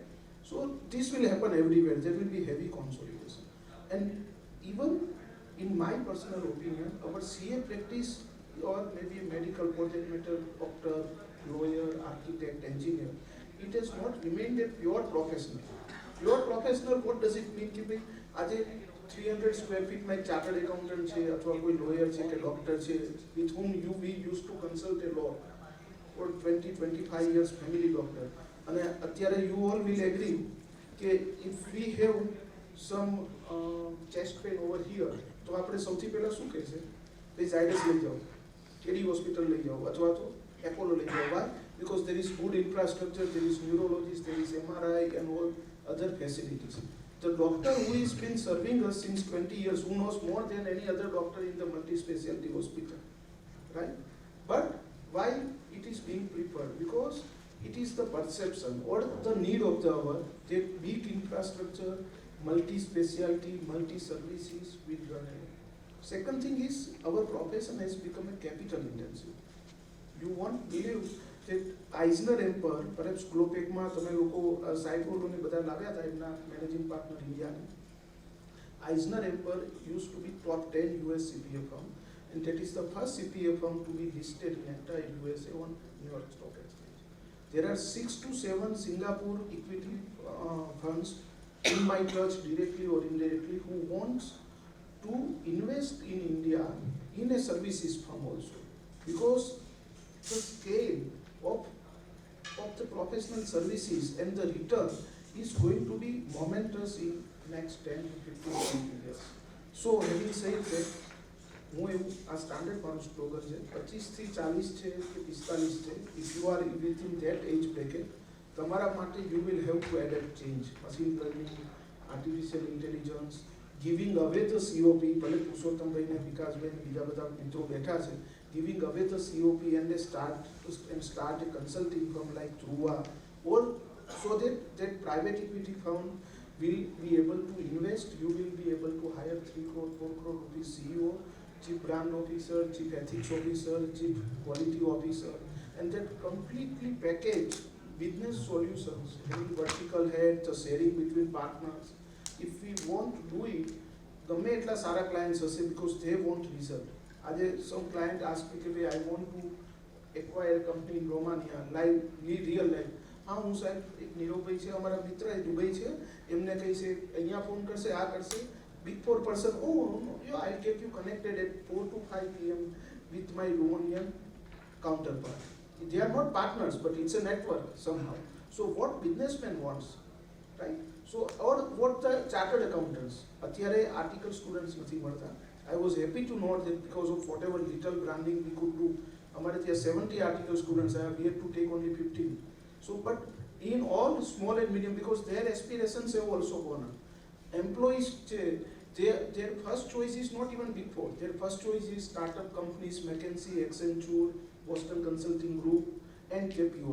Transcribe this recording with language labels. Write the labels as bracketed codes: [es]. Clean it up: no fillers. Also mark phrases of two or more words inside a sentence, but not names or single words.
[en] So this will happen everywhere, there will be heavy consolidation. And even in my personal opinion, our CA practice or maybe a medical project matter, doctor, lawyer, architect, engineer, it has not remained a pure professional. Pure professional, what does it mean? [hi] कि भाई आज [en] 300 square feet में chartered accountant છે [hi] अथवा कोई [en] lawyer [gu] છે કે [en] doctor છે with whom we used to consult a lot for 20-25 years, family doctor. [gu] અને અત્યારે [en] you all will agree કે if we have some chest pain over here, [gu] તો આપણે સૌથી પહેલા શું કહેશે? ભાઈ ઝાયડસ લઈ જાઓ, કેડી હોસ્પિટલ લઈ જાઓ અથવા તો એપોલો લઈ જાઓ. [en] Why? Because there is good infrastructure, there is neurologist, there is MRI and all other facilities. The doctor who has been serving us since 20 years, who knows more than any other doctor in the multi-specialty hospital, right? But why it is being preferred? Because it is the perception or the need of the hour that big infrastructure, multi-specialty, multi-services will run. Second thing is, our profession has become a capital intensive. You won't believe that Eisner Emperor, perhaps [gu] Glopekમાં તમે લોકો સાહેબોને બધા લાવ્યા હતા એમના [en] managing partner [gu] ઇન્ડિયાને, [en] Eisner Emper used to be top 10 US CPA firm, and that is the first CPA firm to be listed in entire USA on New York Stock Exchange. There are 6 to 7 Singapore equity funds in my touch directly or indirectly who wants to invest in India in a services firm also, because the scale of the professional services and the return is going to be momentous in next 10 to 15 years. So having said that, [gu] હું એવું આ સ્ટાન્ડર્ડ મારું સ્લોગન છે 25 થી 40 છે કે 45 છે, [en] if you are within that age bracket, [gu] તમારા માટે [en] you will have to adapt change, machine learning, artificial intelligence, giving away the COP, [gu] ભલે પુરુષોત્તમભાઈ ને વિકાસભાઈ ને બીજા બધા મિત્રો બેઠા છે, [en] giving away the COP and start a consulting firm like Dhruva, or so that private equity firm will be able to invest. You will be able to hire 3 crore, 4 crore rupees CEO, chief brand officer, chief ethics officer, chief quality officer, and that completely package business solutions, having vertical head, the sharing between partners. If we want to do it, [gu] ગમે એટલા સારા clients હશે, [en] because they want result. આજે some client ask me કે I want to acquire a company in Romania, live, real life. [gu] હા હું સાહેબ એક નીરવભાઈ છે અમારા મિત્ર એ દુબઈ છે, એમને કહી છે અહીંયા ફોન કરશે, આ કરશે, [en] big 4 person, oh no, I'll get you connected at 4 to 5 p.m. with my Romanian counterpart. They are not partners, but it's a network somehow. So what businessman wants, right? So, or what the chartered accountants, અત્યારે article students [gu] નથી મળતા. [en] I was happy to know that because of whatever little branding we could do, [gu] અમારે ત્યાં [en] 70 article students are, we had to take only 15. So, but in all small and medium, because their aspirations have also gone up. Employees, their first choice is not even Big Four. Their first choice is startup companies, McKinsey, Accenture, Boston Consulting Group, and KPO.